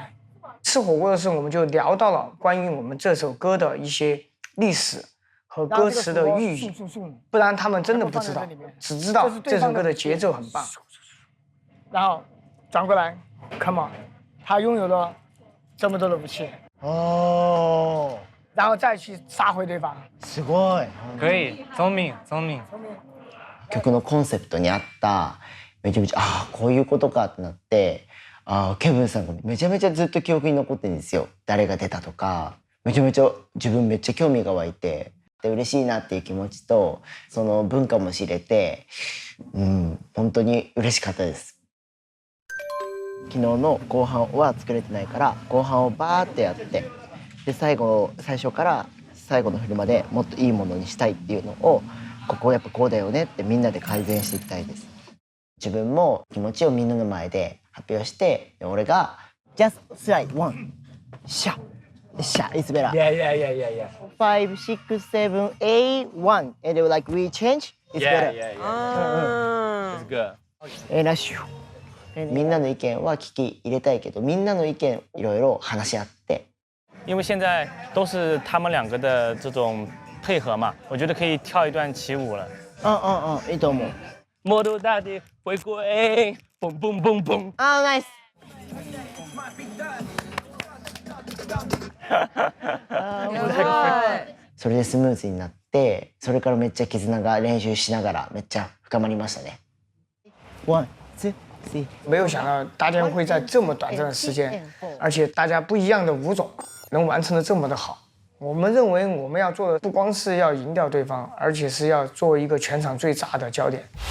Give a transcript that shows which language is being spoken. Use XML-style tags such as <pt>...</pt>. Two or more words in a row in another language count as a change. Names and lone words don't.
<zh>吃火锅的时候，我们就聊到了关于我们这首歌的一些历史和歌词的寓意，不然他们真的不知道，只知道这首歌的节奏很棒。然后转过来 ，</zh> <en>Come on，</en> <zh>他拥有了这么多的武器。哦。然后再去杀回对方。</zh> <ja>すごい。</ja> <zh>可以，聪明。</zh> <ja>曲のコンセプトに合っためちゃめちゃこういうことかってなって、ケブンさんがめちゃめちゃずっと記憶に残ってるんですよ。誰が出たとか、めちゃめちゃ自分めっちゃ興味が湧いて、で嬉しいなっていう気持ちと、その文化も知れて、本当に嬉しかったです。昨日の後半は作れてないから、後半をバーってやって。で最初から最後のフィルまでもっといいものにしたいっていうのをここやっぱこうだよねってみんなで改善していきたいです。自分も気持ちをみんなの前で発表して俺が</ja> <en>Just slide one</en> <ja>シャ</ja> <en>it's better Yeah 5 6 7 8 1 and they were like we change it's better It's good。</en> <ja>ラッシュみんなの意見は聞き入れたいけどみんなの意見いろいろ話し合って</ja> <zh>因为现在都是他们两个的这种配合嘛，我觉得可以跳一段起舞了。</zh> <ja>いいと思う。</ja> <zh>魔都大帝回归，嘣嘣嘣嘣。</zh> <en>nice。</en> <ja>それでスムーズになって、それからめっちゃ絆が練習しながらめっちゃ深まりましたね。1、2、3。</ja> <zh>没有想到大家会在这么短暂的时间，而且大家不一样的舞种能完成的这么的好。我们认为我们要做的不光是要赢掉对方，而且是要做一个全场最炸的焦点。</zh>